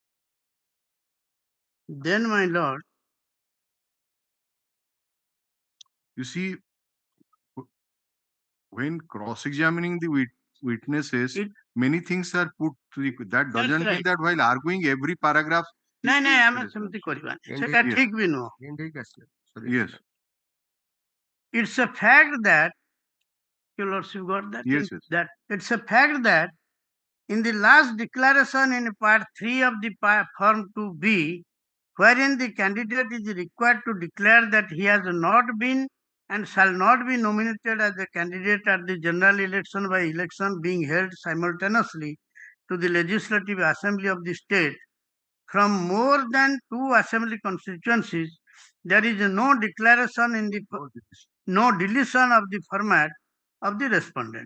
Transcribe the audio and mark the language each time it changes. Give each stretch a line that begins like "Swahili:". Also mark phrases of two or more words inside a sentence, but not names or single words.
English: Then, my lord, you see, when cross-examining the witnesses, many things are put to the, that doesn't mean that while arguing every paragraph.
Odia: ନାଇଁ ନାଇଁ ଆମେ ସେମିତି କରିବାନି ସେଟା ଠିକ ବି ନୁହଁ।
English: Yes. It's a fact that your lordship got that. Yes, yes. That it's a fact that in the last declaration in part 3 of the form 2B, wherein the candidate is required to declare that he has not been and shall not be nominated as a candidate at the general election by election being held simultaneously to the Legislative Assembly of the state from more than 2 assembly constituencies, there is no declaration in the no deletion of the format of the respondent.